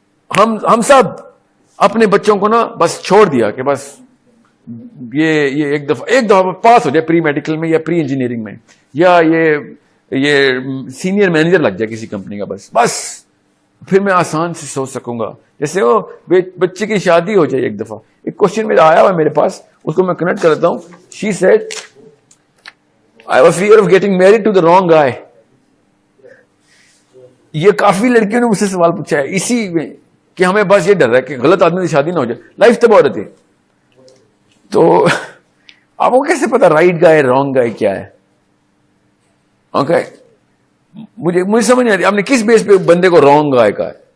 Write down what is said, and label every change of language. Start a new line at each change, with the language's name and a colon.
Urdu: ہم سب اپنے بچوں کو نا بس چھوڑ دیا کہ بس یہ ایک دفعہ پاس ہو جائے پری میڈیکل میں یا پری انجینئرنگ میں, یا یہ سینئر مینیجر لگ جائے کسی کمپنی کا, بس پھر میں آسان سے سوچ سکوں گا. جیسے وہ بچے کی شادی ہو جائے ایک دفعہ. ایک کوشچن میرا آیا ہوا میرے پاس, اس کو میں کنیکٹ کرتا ہوں.
English: She said I was fear of getting married to the wrong guy.
Urdu: یہ کافی لڑکیوں نے مجھ سے سوال پوچھا ہے اسی میں کہ ہمیں بس یہ ڈر ہے کہ غلط آدمی سے شادی نہ ہو جائے, لائف تباہ ہو رہتی ہے. تو آپ کو کیسے پتا رائٹ گائے رانگ گائے کیا ہے؟ اوکے, مجھے سمجھ نہیں آتی آپ نے کس بیس پہ بندے کو رانگ گائے کہا ہے.